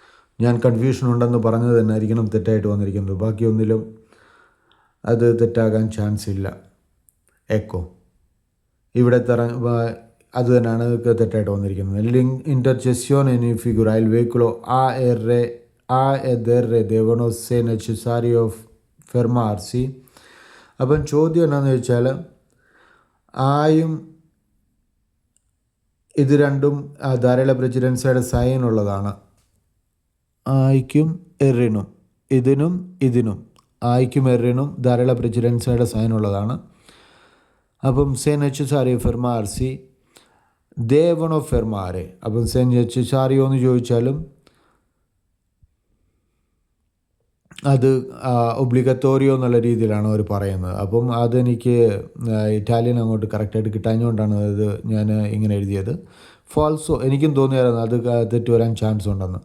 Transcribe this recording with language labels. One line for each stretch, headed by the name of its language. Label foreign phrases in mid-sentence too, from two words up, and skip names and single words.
Malayalam: ഞാൻ കൺഫ്യൂഷൻ ഉണ്ടെന്ന് പറഞ്ഞത് തന്നെ ആയിരിക്കണം തെറ്റായിട്ട് വന്നിരിക്കുന്നത്. ബാക്കിയൊന്നിലും അത് തെറ്റാകാൻ ചാൻസ് ഇല്ല. എക്കോ ഇവിടെ അത് തന്നെയാണ് തെറ്റായിട്ട് വന്നിരിക്കുന്നത്.
Italian: ലിങ്ക് intercessione in figura il veicolo ha ed R devono se necessario fermarsi.
Malayalam: അപ്പം ചോദ്യം എന്നാന്ന് വെച്ചാൽ ആയും ഇത് രണ്ടും ധാരാള പ്രസിഡൻസിയുടെ സൈൻ ഉള്ളതാണ്. ആയിക്കും എറിനും ഇതിനും ആയിക്കും എറിനും ധാരാള പ്രസിഡൻസിയുടെ സൈൻ ഉള്ളതാണ്.
Italian: അപ്പം se necessario fermarsi devono fermare.
Malayalam: അപ്പം
Italian: se necessario
Malayalam: എന്ന് ചോദിച്ചാലും അത് ഒബ്ലിഗത്തോറിയോ എന്നുള്ള രീതിയിലാണ് അവർ പറയുന്നത്. അപ്പം അതെനിക്ക് ഇറ്റാലിയൻ അങ്ങോട്ട് കറക്റ്റായിട്ട് കിട്ടാഞ്ഞുകൊണ്ടാണ് അത് ഞാൻ ഇങ്ങനെ എഴുതിയത്. ഫാൾസോ എനിക്കും തോന്നിയായിരുന്നു അത് തെറ്റ് വരാൻ ചാൻസ് ഉണ്ടെന്ന്.